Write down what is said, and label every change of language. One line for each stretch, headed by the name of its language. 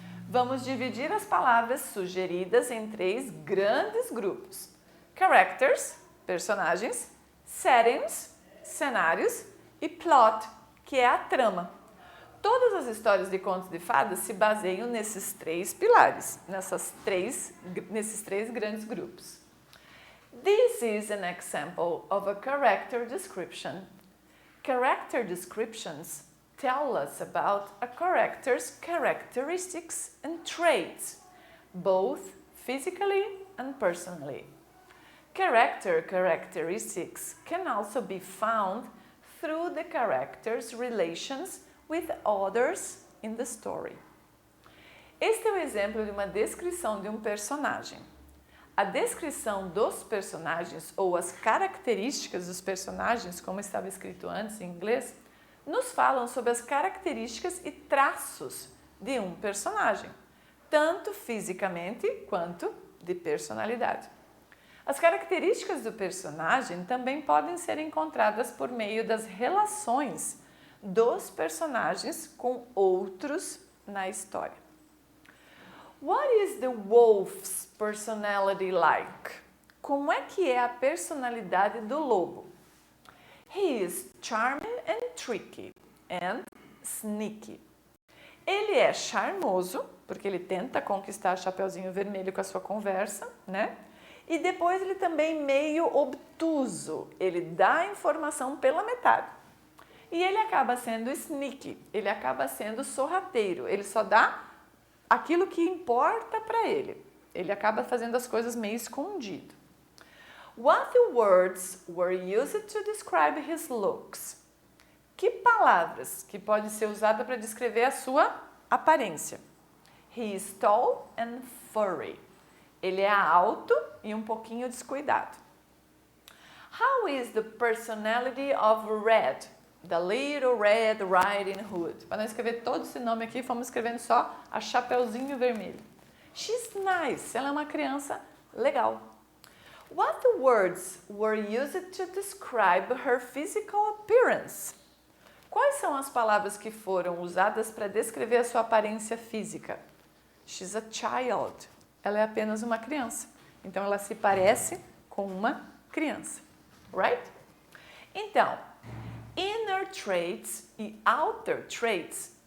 Portuguese: Vamos dividir as palavras sugeridas em 3 grandes grupos. Characters, personagens, settings, cenários e plot, que é a trama. Todas as histórias de contos de fadas se baseiam nesses 3 pilares, nesses três grandes grupos.
English: This is an example of a character description. Character descriptions tell us about a character's characteristics and traits, both physically and personally. Character characteristics can also be found through the character's relations with others in the story.
Portuguese: Este é o exemplo de uma descrição de um personagem. A descrição dos personagens ou as características dos personagens, como estava escrito antes em inglês, nos falam sobre as características e traços de um personagem, tanto fisicamente quanto de personalidade. As características do personagem também podem ser encontradas por meio das relações dos personagens com outros na história.
English: What is the wolf's personality like?
Portuguese: Como é que é a personalidade do lobo?
English: He is charming and tricky and sneaky.
Portuguese: Ele é charmoso, porque ele tenta conquistar Chapeuzinho Vermelho com a sua conversa, né? E depois ele também meio obtuso, ele dá a informação pela metade. E ele acaba sendo sneaky, ele acaba sendo sorrateiro, ele só dá aquilo que importa para ele. Ele acaba fazendo as coisas meio escondido.
English: What words were used to describe his looks?
Portuguese: Que palavras que pode ser usada para descrever a sua aparência?
English: He is tall and furry.
Portuguese: Ele é alto e um pouquinho descuidado.
English: How is the personality of Red? The Little Red Riding Hood.
Portuguese: Para não escrever todo esse nome aqui, fomos escrevendo só a Chapeuzinho Vermelho.
English: She's nice.
Portuguese: Ela é uma criança legal.
English: What words were used to describe her physical appearance?
Portuguese: Quais são as palavras que foram usadas para descrever a sua aparência física?
English: She's a child.
Portuguese: Ela é apenas uma criança. Então, ela se parece com uma criança. Right? Então, inner traits e outer traits.